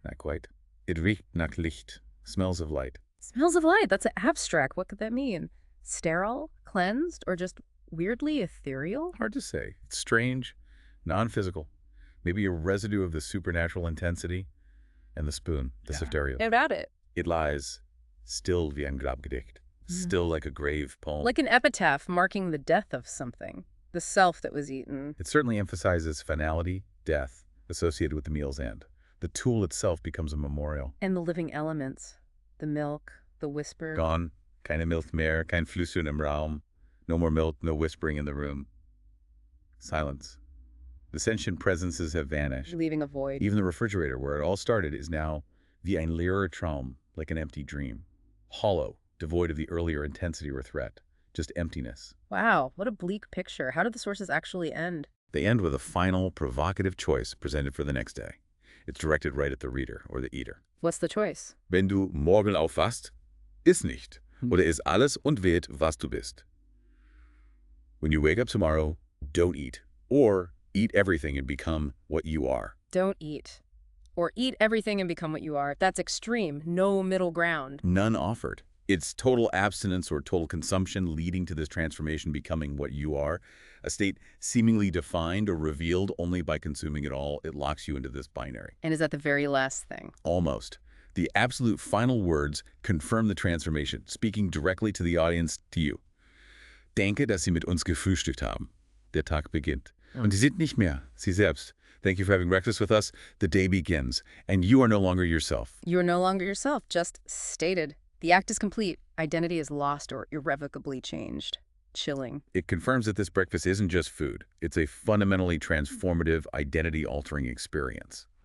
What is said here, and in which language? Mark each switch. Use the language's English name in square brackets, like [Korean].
[English] Not quite. It riecht nach Licht, smells of light. Smells of light, that's abstract. What could that mean? Sterile, cleansed, or just weirdly ethereal? Hard to say. It's strange, non-physical. Maybe a residue of the supernatural intensity. And the spoon, the Sifterio. How about it? It lies still wie ein Grabgedicht, still like a grave poem. Like an epitaph marking the death of something, the self that was eaten. It certainly emphasizes finality, death, associated with the meal's end. The tool itself becomes a memorial. And the living elements, the milk, the whisper. [German] Gone, keine Milch mehr, kein Flüstern im Raum. [English] No more milk, no whispering in the room. Silence. The sentient presences have vanished. Leaving a void. Even the refrigerator, where it all started, is now wie ein leerer Traum, like an empty dream. Hollow, devoid of the earlier intensity or threat. Just emptiness. Wow, what a bleak picture. How did the sources actually end? They end with a final, provocative choice presented for the next day. It's directed right at the reader or the eater. What's the choice? [German] Wenn du morgen aufwachst, iss nicht. Oder iss alles und werd, was du bist. [English] When you wake up tomorrow, don't eat. Or eat everything and become what you are. Don't eat. Or eat everything and become what you are. That's extreme. No middle ground. None offered. It's total abstinence or total consumption leading to this transformation becoming what you are. A state seemingly defined or revealed only by consuming it all. It locks you into this binary. And is that the very last thing? Almost. The absolute final words confirm the transformation, speaking directly to the audience, to you. [German] Danke, dass Sie mit uns gefrühstückt haben. Der Tag beginnt. Und Sie sind nicht mehr Sie selbst. [English] Thank you for having breakfast with us. The day begins, and you are no longer yourself. You are no longer yourself, just stated. The act is complete. Identity is lost or irrevocably changed. Chilling. It confirms that this breakfast isn't just food. It's a fundamentally transformative, identity-altering experience.